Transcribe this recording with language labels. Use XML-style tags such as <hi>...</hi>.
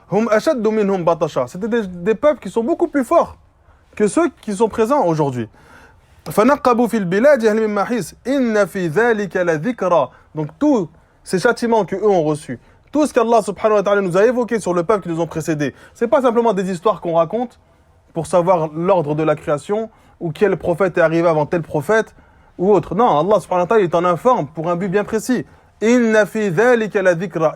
<ar>Hum ashaddu minhum batasha.</ar> <fr>C'était des peuples qui sont beaucoup plus forts que ceux qui sont présents aujourd'hui.</fr> <ar>فنقبوا في البلاد هل من محيص إن في ذلك لذكرى.</ar> <fr>Donc tous ces châtiments que eux ont reçus, tout ce qu'Allah subhanahu wa ta'ala nous a évoqué sur le peuple qui nous ont précédés, c'est pas simplement des histoires qu'on raconte pour savoir l'ordre de la création ou quel prophète est arrivé avant tel prophète ou autre. Non, Allah subhanahu wa ta'ala il t'en informe pour un but bien précis.</fr> <ar>Inna fi dhalika la dhikra.</ar>